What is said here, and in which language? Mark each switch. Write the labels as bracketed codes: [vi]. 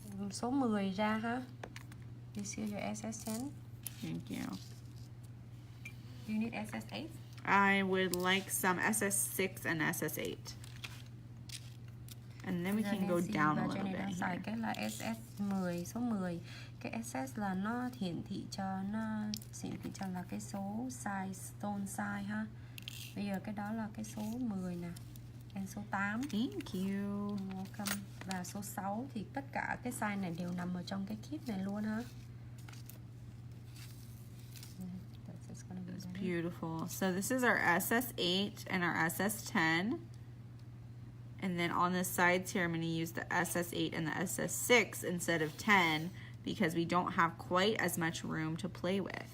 [vi] Số 10 ra ha. [en] You see your SS10? Thank you. You need SS8? I would like some SS6 and SS8. And then we can go down a little bit here. [vi] Cái là SS10, số 10. Cái SS là nó hiển thị cho là cái số size, stone size ha. Bây giờ cái đó là cái số 10 nè. [en] And [vi] số 8. [en] Thank you. Welcome. [vi] Và số 6 thì tất cả cái size này đều nằm ở trong cái kit này luôn ha. [en] That's beautiful. So this is our SS8 and our SS10. And then on the sides here, I'm going to use the SS8 and the SS6 instead of 10 because we don't have quite as much room to play with.